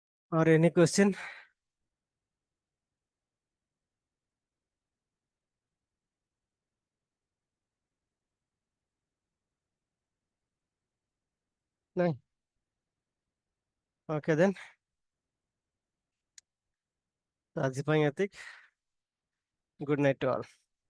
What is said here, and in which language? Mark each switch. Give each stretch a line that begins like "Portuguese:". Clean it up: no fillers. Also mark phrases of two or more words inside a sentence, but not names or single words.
English: or any question? No. Okay then.
Odia: ଆଜି ପାଇଁ ଏତିକି।
English: Good night to all.